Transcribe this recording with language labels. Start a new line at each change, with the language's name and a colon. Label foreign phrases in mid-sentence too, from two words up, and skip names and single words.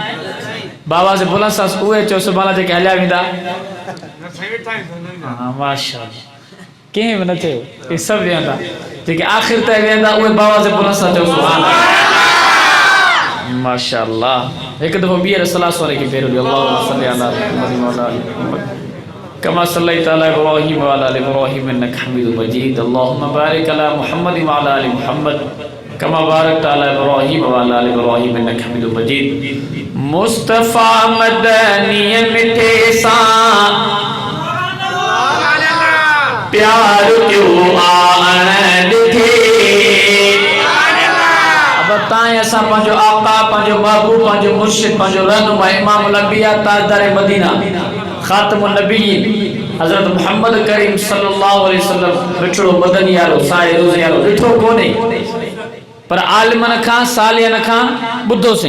Sindhi: बाबा जे बुलंद सां उहे चओ सुभाणे जेके हलिया वेंदा। हाँ माशाअल्लाह, कंहिं बि न थियो, इहे सभु वेहंदा, जेके आख़िर ताईं वेहंदा उहे बाबा जे बुलंद सां चओ
Arabic: سبحان الله.
Sindhi: माशाअल्लाह, हिकु दफ़ो ॿीहर सलाह वारे खे पहिरियों
Arabic: اللهم صل على محمد وعلى آل محمد كما صليت على إبراهيم وعلى آل إبراهيم إنك حميد مجيد. اللهم بارك على محمد وعلى آل محمد كما باركت على إبراهيم وعلى آل إبراهيم إنك حميد مجيد.
Sindhi: मुस्तफ़ा मदनी मिठे सां प्यार क्यों आण ॾिठे। अब ताईं असां पंहिंजो आका, पंहिंजो महबूब, पंहिंजो मुर्शिद, पंहिंजो रहनुमा
Arabic: إمام الأنبياء
Sindhi: ताजदार मदीना
Arabic: خاتم النبيين
Sindhi: हज़रत मोहम्मद करीम
Arabic: صلى الله عليه وسلم
Sindhi: मिठड़ो मदनी वारो साए रोज़े वारो ॾिठो कोन्हे, पर आलिमन खां सालियन खां ॿुधोसीं।